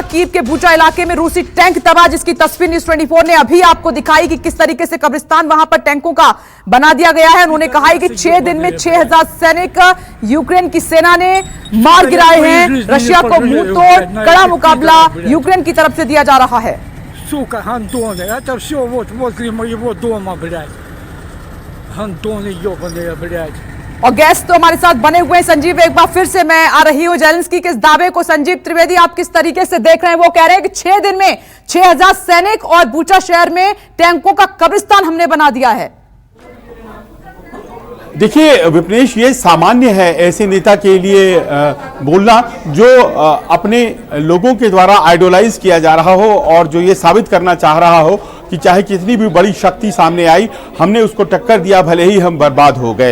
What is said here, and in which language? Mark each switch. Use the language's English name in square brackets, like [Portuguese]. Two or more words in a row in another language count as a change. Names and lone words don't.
[Hindi] कीव के बूचा इलाके में रूसी टैंक तबाह, जिसकी तस्वीर न्यूज़ 24 ने अभी आपको दिखाई कि किस तरीके से कब्रिस्तान वहां पर टैंकों का बना दिया गया है। उन्होंने कहा है कि 6 दिन में 6000 सैनिक यूक्रेन की सेना ने मार गिराए हैं। रशिया को मुंह तोड़ कड़ा मुकाबला यूक्रेन की तरफ से दिया जा रहा है। [Russian] Сука, гандоны, это все вот возле моего дома, блядь. Гандоны ебаные, блядь. [Hindi] और गेस्ट तो हमारे साथ बने हुए हैं। संजीव, एक बार फिर से मैं आ रही हूं ज़ेलेंस्की के इस दावे को। संजीव त्रिवेदी, आप किस तरीके से देख रहे हैं? वो कह रहे हैं कि 6 दिन में 6000 सैनिक और बूचा शहर में टैंकों का कब्रिस्तान हमने बना दिया है। देखिए विपनेश, ये सामान्य है ऐसे नेता के लिए बोलना जो अपने लोगों के द्वारा आइडोलाइज किया जा रहा हो और जो ये साबित करना चाह रहा हो कि चाहे कितनी भी बड़ी शक्ति सामने आई, हमने उसको टक्कर दिया, भले ही हम बर्बाद हो गए।